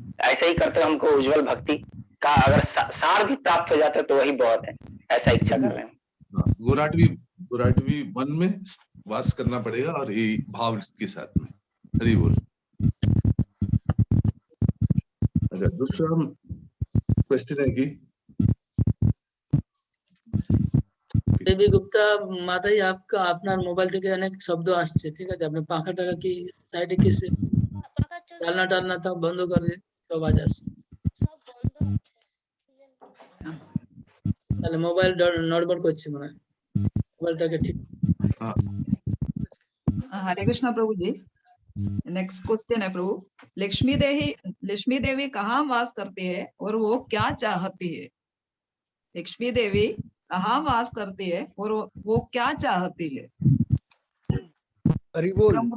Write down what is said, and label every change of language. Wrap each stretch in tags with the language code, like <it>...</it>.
<hi>ऐसे ही करते हमको उज्जवल भक्ति का अगर सार भी प्राप्त हो जाता है तो वही बहुत है, ऐसा इच्छा कर रहे हैं। गोराटवी वन में वास करना पड़ेगा और ये भाव के साथ में। हरि बोल। अच्छा, दूसरा क्वेश्चन है कि</hi> <bn>बेबी गुप्ता</bn> <hi>माता जी, आपका</hi> <bn>আপনার মোবাইল থেকে অনেক শব্দ আসছে, ঠিক আছে? আপনি পাখাটাকে কি সাইডে কি চালনা টালনা তো বন্ধ করে দিন, আওয়াজ আসছে। তাহলে মোবাইল নড়বড় করছে মনে হয়, মোবাইলটাকে ঠিক।</bn> <hi>हरे कृष्णा प्रभु जी। नेक्स्ट क्वेश्चन है प्रभु, लक्ष्मी देवी कहाँ वास करती है और वो क्या चाहती है? लक्ष्मी देवी कहाँ वास करती है और वो क्या चाहती है? हरि बोल।</hi>